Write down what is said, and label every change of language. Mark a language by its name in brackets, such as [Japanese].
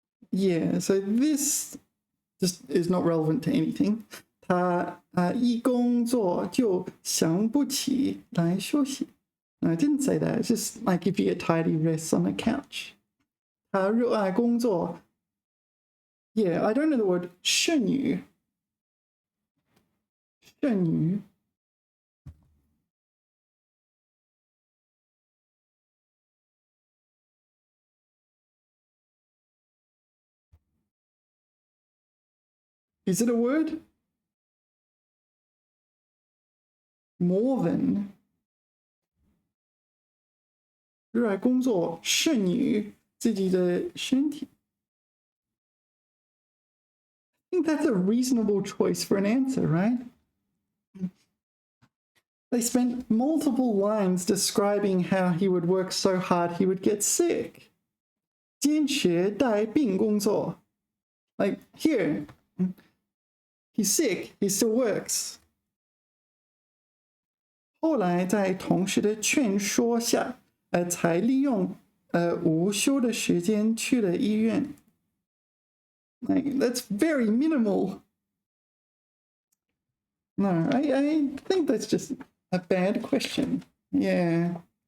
[English] Yeah, so this just is not relevant to anything. [Chinese] 他一工作就想不起来休息. [English] No, I didn't say that. It's just like if you get tired, he rests on the couch. [Chinese] 他热爱工作. [English] Yeah, I don't know the word 剩余. [Chinese] 剩余. [English] Is it a word? More than. [Chinese] 热爱工作胜于自己的身体. [English] I think that's a reasonable choice for an answer, right? They spent multiple lines describing how he would work so hard he would get sick. [Chinese] 坚持带病工作. [English] Like here, he's sick, he still works. [Chinese] 后来在同事的劝说下，才利用午休的时间去了医院。 [English] Like, that's very minimal. No, I think that's just a bad question. Yeah.